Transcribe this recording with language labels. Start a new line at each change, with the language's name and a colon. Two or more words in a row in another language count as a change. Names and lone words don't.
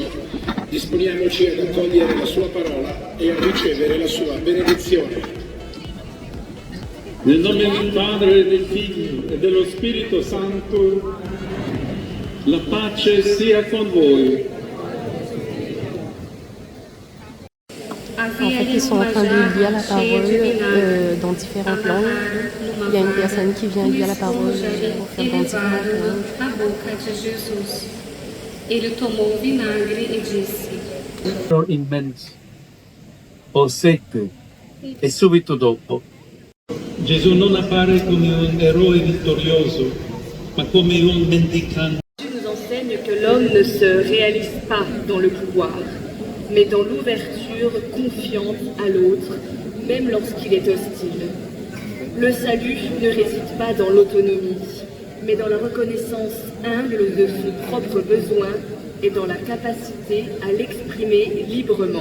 Italian: Disponiamoci ad accogliere la sua parola e a ricevere la sua benedizione. Nel nome del Padre, del Figlio e dello Spirito Santo, la pace sia con voi.
French: En fait, ils sont en train de lire la parole dans différentes langues. Il y a une personne qui vient lire la parole pour faire dans différentes langues.
Portuguese: A boca de Jesus. Ele tomou o vinagre e disse: immenso o sette e subito dopo
Italian: Gesù non appare come un eroe vittorioso, ma come un mendicante.
French: Dieu nous enseigne que l'homme ne se réalise pas dans le pouvoir, mais dans l'ouverture confiante à l'autre, même lorsqu'il est hostile. Le salut ne réside pas dans l'autonomie, mais dans la reconnaissance humble de son propre besoin et dans la capacité à l'exprimer librement.